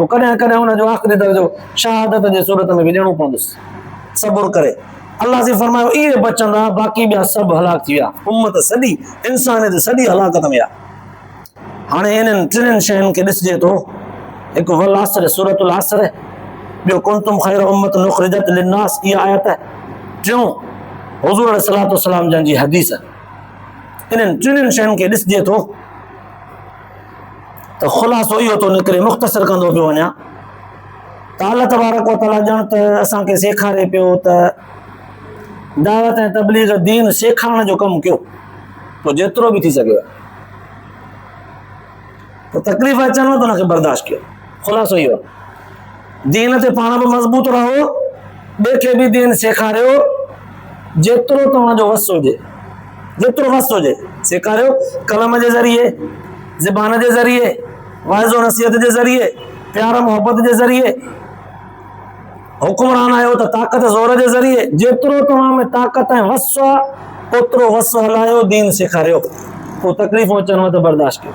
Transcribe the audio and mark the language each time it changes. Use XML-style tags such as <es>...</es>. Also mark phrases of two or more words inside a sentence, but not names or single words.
<sd>पोइ कॾहिं कॾहिं हुनजो आख़िरी दर्जो शहादत जे सूरत में बि ॾियणो पवंदुसि। सब्र करे अल्लाह से फरमायो इहे बचंदा, बाक़ी ॿिया सभु हलाक थी विया, उम्मत सॼी इंसानियत सॼी हलाकत में विया। हाणे इन्हनि टिनि शयुनि खे ॾिसजे थो, हिकु</sd> <ar>والعصر سورة العصر,</ar> <sd>ॿियो</sd> <ar>كنتم خير أمة أخرجت للناس</ar> <sd>इहा आयत, टियों हुज़ूर</sd> <ar>عليه الصلاة والسلام</ar> <sd>जन जी हदीस। इन्हनि टिनि शयुनि खे ॾिसजे थो त ख़ुलासो इहो थो निकिरे, मुख़्तसर कंदो पियो वञा त</sd> <ar>الله تبارك وتعالى</ar> <sd>ॼण त असांखे सेखारे पियो त दावत ऐं तबलीग दीन सेखारण जो कमु कयो, पोइ जेतिरो बि थी सघेव, पोइ तकलीफ़ अचनि त हुनखे बर्दाश्त कयो। ख़ुलासो इहो आहे, दीन ते पाण बि मज़बूत रहो, ॿिए खे बि दीन सेखारियो, जेतिरो तव्हांजो वस हुजे, जेतिरो वस हुजे सेखारियो, कलम जे ज़रिए, ज़बान जे ज़रिए, वाइज़ो नसीहत जे ज़रिए, प्यार मोहब्बत जे ज़रिए, हुकुमरान आहियो त ताक़त ज़ोर जे ज़रिए, जेतिरो तव्हां में ताक़त ऐं वस आहे ओतिरो वस हलायो, दीन सेखारियो, पोइ तकलीफ़ूं अचनि त बर्दाश्त कयो।</sd>